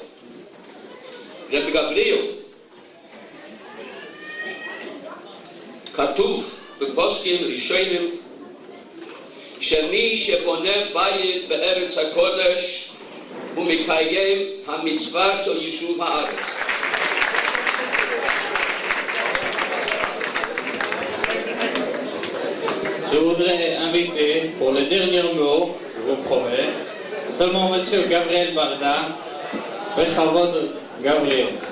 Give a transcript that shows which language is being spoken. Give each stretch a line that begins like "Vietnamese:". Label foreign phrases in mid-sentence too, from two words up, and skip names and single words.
Hebrew: רב גבריאל, כתוב בפוסקים ראשונים שמי שבונה בית בארץ הקודש הוא מקיים המצווה של יישוב הארץ.
French: Je voudrais inviter pour le dernier mot, je vous promets, seulement M. Gabriel Barda, Bechavod Gabriel.